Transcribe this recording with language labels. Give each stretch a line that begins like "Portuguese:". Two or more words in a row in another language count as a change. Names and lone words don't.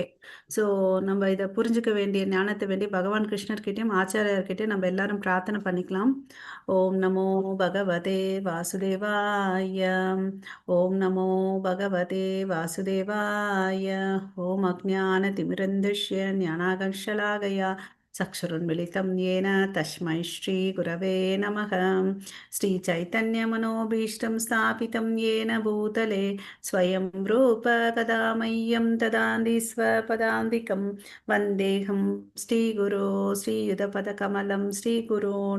Tamil: ஸோ நம்ம இதை புரிஞ்சுக்க வேண்டிய ஞானத்தை வேண்டி பகவான் கிருஷ்ணர்கிட்டையும் ஆச்சாரியர்கிட்டையும் நம்ம எல்லாரும் பிரார்த்தனை பண்ணிக்கலாம்.
Sanskrit: ॐ नमो भगवते वासुदेवाय. ॐ नमो भगवते वासुदेवाय. ॐ अज्ञान तिमिरान्धस्य ज्ञानाञ्जनशलाकया चक्षुरुन्मीलितं येन तस्मै श्रीगुरवे नमः. श्रीचैतन्यमनोभीष्टं स्थापितं येन भूतले स्वयं रूप कदा मह्यं ददाति स्वपदान्तिकं वन्देऽहं श्रीगुरो श्रीयुतपदकमलं श्रीगुरोन्